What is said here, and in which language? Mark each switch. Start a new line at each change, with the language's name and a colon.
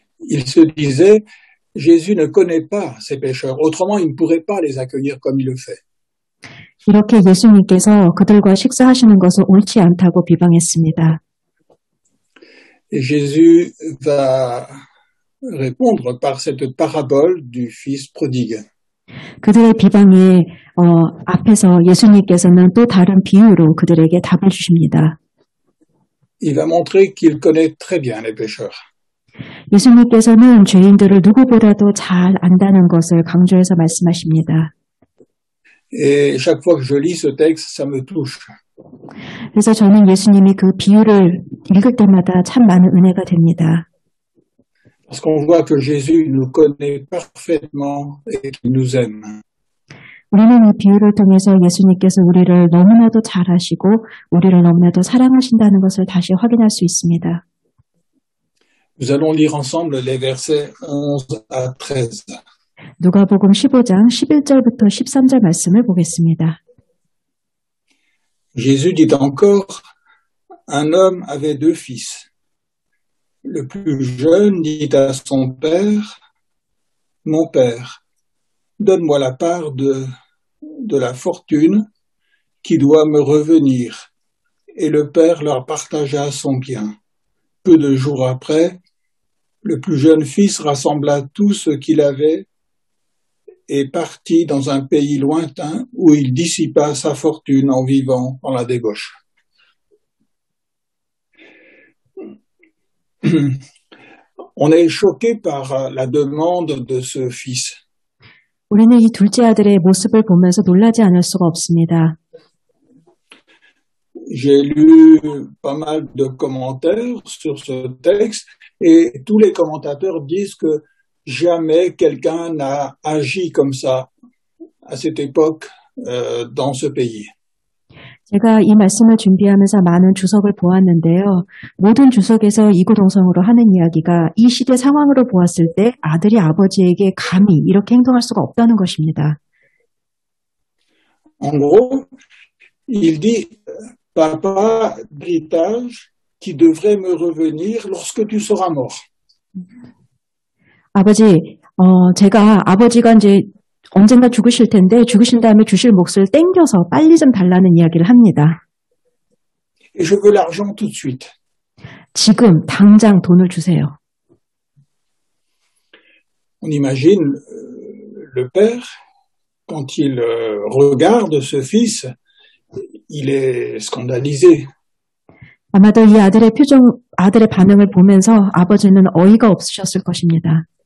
French: Ils se disaient, Jésus ne connaît pas ces pécheurs, autrement il ne pourrait pas les accueillir comme il le fait.
Korean: 이렇게 예수님께서 그들과 식사하시는 것은 옳지 않다고 비방했습니다.
French: Et Jésus va répondre par cette parabole du fils prodigue.
Korean: 그들의 비방에 앞에서 예수님께서는 또 다른 비유로 그들에게 답을 주십니다.
French: Il va montrer qu'il connaît très bien les pécheurs.
Korean: 예수님께서는 죄인들을 누구보다도 잘 안다는 것을 강조해서 말씀하십니다.
French: Et chaque fois que je lis ce texte, ça me touche
Korean: 그래서 저는 예수님이 그 비유를 읽을 때마다 참 많은 은혜가 됩니다.
French: Parce qu'on voit que Jésus nous connaît parfaitement et qu'il nous aime.
Korean: 우리는 이 비유를 통해서 예수님께서 우리를 너무나도 잘 아시고 우리를 너무나도 사랑하신다는 것을 다시 확인할 수 있습니다.
French: Nous allons lire ensemble les versets 11 à 13.
Korean: 누가복음 15장 11절부터 13절 말씀을 보겠습니다.
French: Jésus dit encore, un homme avait 2 fils. Le plus jeune dit à son père, mon père, donne-moi la part de la fortune qui doit me revenir. Et le père leur partagea son bien. Peu de jours après, le plus jeune fils rassembla tout ce qu'il avait et partit dans un pays lointain où il dissipa sa fortune en vivant dans la débauche. On est choqué par la demande de ce fils.
Korean: 우리는 이 둘째 아들의 모습을 보면서 놀라지 않을 수가 없습니다.
French: J'ai lu pas mal de commentaires sur ce texte et tous les commentateurs disent que jamais quelqu'un n'a agi comme ça à cette époque dans ce pays.
Korean: 제가 이 말씀을 준비하면서 많은 주석을 보았는데요. 모든 주석에서 이구동성으로 하는 이야기가 이 시대 상황으로 보았을 때 아들이 아버지에게 감히 이렇게 행동할 수가 없다는 것입니다.
French: En gros, il dit papa, l'héritage qui devrait me revenir lorsque tu seras mort.
Korean: 아버지, 아버지가 이제 언젠가 죽으실 텐데 죽으신 다음에 주실 몫을 땡겨서 빨리 좀 달라는 이야기를 합니다.
French: Et je veux l'argent tout de suite.
Korean: 지금 당장 돈을 주세요.
French: On imagine le père, quand il regarde ce fils, il est scandalisé.
Korean: 아마도 이 아들의 반응을 보면서 아버지는 어이가 없으셨을 것입니다.